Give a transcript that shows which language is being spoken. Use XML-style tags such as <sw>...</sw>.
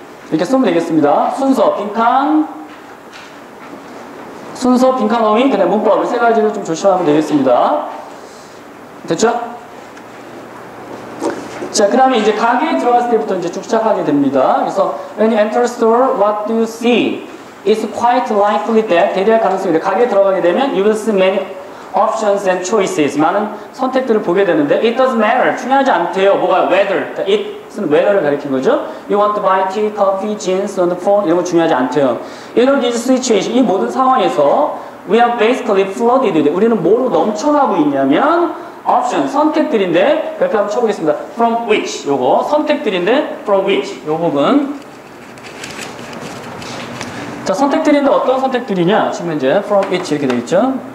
<ko>이렇게 쓰면 되겠습니다. 순서, 빈칸 어휘, 그 다음에 문법, 세 가지를 좀 조심하면 되겠습니다. 됐죠? 자, 그 다음에 이제 가게에 들어갔을 때부터 이제 쭉 시작하게 됩니다. 그래서</ko> <en>when you enter a store, what do you see? It's quite likely that</en> <ko>대대할 가능성이 가게에 들어가게 되면</ko> <en>you will see many options and choices.</en> <ko>많은 선택들을 보게 되는데</ko> <en>it doesn't matter.</en> <ko>중요하지 않대요. 뭐가 whether. it은 whether를 가리킨 거죠.</ko> <en>You want to buy tea, coffee, jeans on the phone.</en> <ko>이런 건 중요하지 않대요.</ko> <en>In all these situations,</en> <ko>이 모든 상황에서</ko> <en>we are basically flooded with.</en> <ko>우리는 뭐로 넘쳐나고 있냐면 option, 선택들인데 그렇게 한번 쳐보겠습니다. From which, 요거 선택들인데 from which, 요 부분. 자, 선택들인데 어떤 선택들이냐? 지금 현재 from which 이렇게 되어 있죠.</ko>